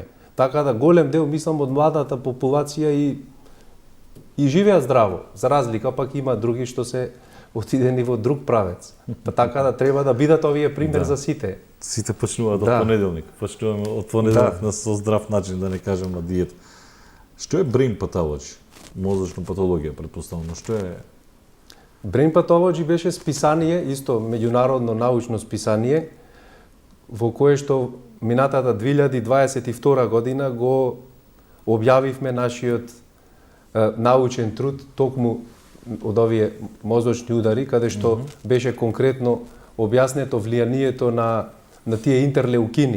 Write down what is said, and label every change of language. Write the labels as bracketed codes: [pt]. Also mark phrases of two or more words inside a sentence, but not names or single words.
[mk] Така да голем дел, мислам, од младата популација и живеат здраво. За разлика пак има други што се отидени во друг правец. Па така да треба да бидат овие пример за сите. Сите почнуваат од понеделник. Почнуваме од понеделник со здрав начин, да не кажем на диета. Што е [en] brain pathology? [mk] Мозочна патологија, претпоставувам, што е? [en] Brain pathology [mk] беше списание, исто меѓународно научно списание, во кое што минатата 2022 година го објавивме нашиот научен труд токму од овие мозочни удари, каде што беше конкретно објаснето влијанието на тие интерлеукини